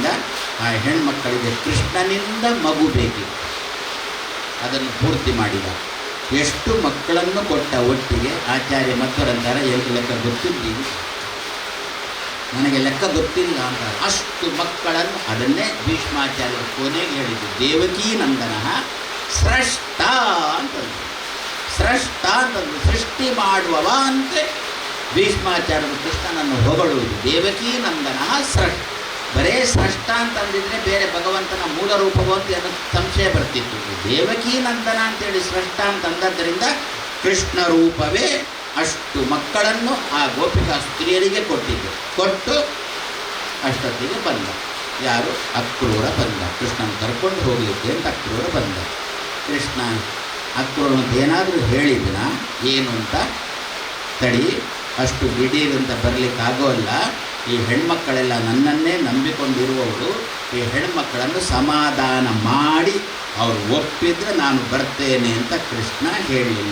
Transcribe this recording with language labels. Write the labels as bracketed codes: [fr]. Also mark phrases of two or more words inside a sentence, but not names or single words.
[kn] ಆ ಹೆಣ್ಮಕ್ಕಳಿಗೆ ಕೃಷ್ಣನಿಂದ ಮಗು ಬೇಕಿತ್ತು, ಅದನ್ನು ಪೂರ್ತಿ ಮಾಡಿದ. ಎಷ್ಟು ಮಕ್ಕಳನ್ನು ಕೊಟ್ಟ ಒಟ್ಟಿಗೆ ಆಚಾರ್ಯ ಮಧ್ವರಂತಾರೆ, ಏನು ಲೆಕ್ಕ ಗೊತ್ತಿದ್ದೀವಿ, ನನಗೆ ಲೆಕ್ಕ ಗೊತ್ತಿಲ್ಲ ಅಂತ. ಅಷ್ಟು ಮಕ್ಕಳನ್ನು, ಅದನ್ನೇ ಭೀಷ್ಮಾಚಾರ್ಯ ಕೊನೆಗೆ ಹೇಳಿದ್ದು, [sa] ದೇವಕೀ ನಂದನ ಸ್ರಷ್ಟ ಅಂತಂದು. [kn] ಸ್ರಷ್ಟ ಅಂತಂದು ಸೃಷ್ಟಿ ಮಾಡುವವ ಅಂತೆ ಭೀಷ್ಮಾಚಾರ್ಯರು ಕೃಷ್ಣನನ್ನು ಹೊಗಳುವುದು. [sa] ದೇವಕೀ ನಂದನ ಸ್ರಷ್ಟ. [kn] ಬರೇ ಸ್ರಷ್ಟ ಅಂತಂದಿದ್ರೆ ಬೇರೆ ಭಗವಂತನ ಮೂಲ ರೂಪವೋ ಅಂತ ಏನೋ ಸಂಶಯ ಬರ್ತಿತ್ತು. [sa] ದೇವಕೀ ನಂದನ [kn] ಅಂತೇಳಿ ಸ್ರಷ್ಟ ಅಂತಂದದ್ದರಿಂದ ಕೃಷ್ಣ ರೂಪವೇ ಅಷ್ಟು ಮಕ್ಕಳನ್ನು ಆ ಗೋಪಿಕಾ ಸ್ತ್ರೀಯರಿಗೆ ಕೊಟ್ಟಿದ್ದು. ಕೊಟ್ಟು ಅಷ್ಟೊತ್ತಿಗೆ ಬಂದ ಯಾರು? ಅಕ್ರೂರ ಬಂದ. ಕೃಷ್ಣನ ಕರ್ಕೊಂಡು ಹೋಗಲಿಕ್ಕೆ ಅಂತ ಅಕ್ರೂರ ಬಂದ. ಕೃಷ್ಣ ಅಕ್ರೂರನದ್ದು ಏನಾದರೂ ಹೇಳಿದ್ನ ಏನು ಅಂತ, ತಡಿ ಅಷ್ಟು ದಿಢೀರಂತ ಬರಲಿಕ್ಕಾಗೋಲ್ಲ, ಈ ಹೆಣ್ಮಕ್ಕಳೆಲ್ಲ ನನ್ನನ್ನೇ ನಂಬಿಕೊಂಡಿರುವವರು, ಈ ಹೆಣ್ಮಕ್ಕಳನ್ನು ಸಮಾಧಾನ ಮಾಡಿ ಅವರು ಒಪ್ಪಿದ್ರೆ ನಾನು ಬರ್ತೇನೆ ಅಂತ ಕೃಷ್ಣ ಹೇಳಲಿಲ್ಲ.